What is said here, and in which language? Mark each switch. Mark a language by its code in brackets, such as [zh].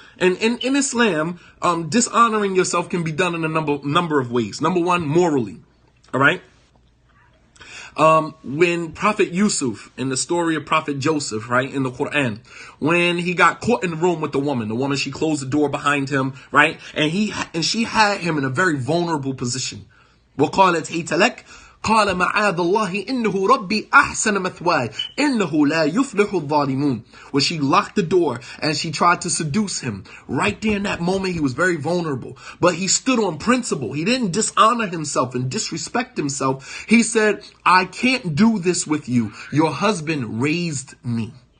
[en] And in Islam, dishonoring yourself can be done in a number of ways. Number one, morally. All right. When Prophet Yusuf, in the story of Prophet Joseph, right, in the Quran, when he got caught in the room with the woman, she closed the door behind him, right, and she had him in a very vulnerable position. [ar] وقالت هيت لك قال معاذ الله إنه ربي أحسن مثواي إنه لا يفلح الظالمون. [en] When she locked the door and she tried to seduce him, right there in that moment he was very vulnerable, but he stood on principle. He didn't dishonor himself and disrespect himself. He said, I can't do this with you. Your husband raised me.